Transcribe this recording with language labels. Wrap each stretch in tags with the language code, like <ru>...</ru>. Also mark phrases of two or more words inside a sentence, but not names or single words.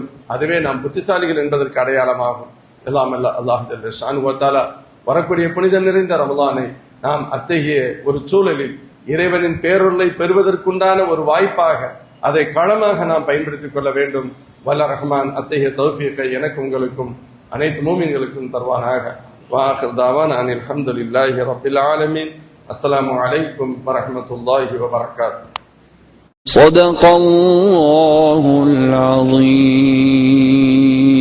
<ta>அதுவே நாம் புத்திசாலிகள் என்பதற்கு அடையாளமாகும். எல்லாம்</ta> <ar>الله جل شأنه وتعالى</ar> <ta>வரக்கூடிய புனிதம் நிறைந்த ரமலானை நாம் அத்தகைய ஒரு சூழலில் இறைவனின் பேரொருளை பெறுவதற்குண்டான ஒரு வாய்ப்பாக, அதை களமாக நாம் பயன்படுத்திக் கொள்ள வேண்டும். வல்ல ரஹ்மான் அத்தகைய தௌஃபீக்கை எனக்கு உங்களுக்கும் அனைத்து மூமின்களுக்கும் தருவானாக.</ta> <ar>وآخر دعوانا أن الحمد لله رب العالمين. السلام عليكم ورحمة الله وبركاته. صدق الله العظيم.</ar>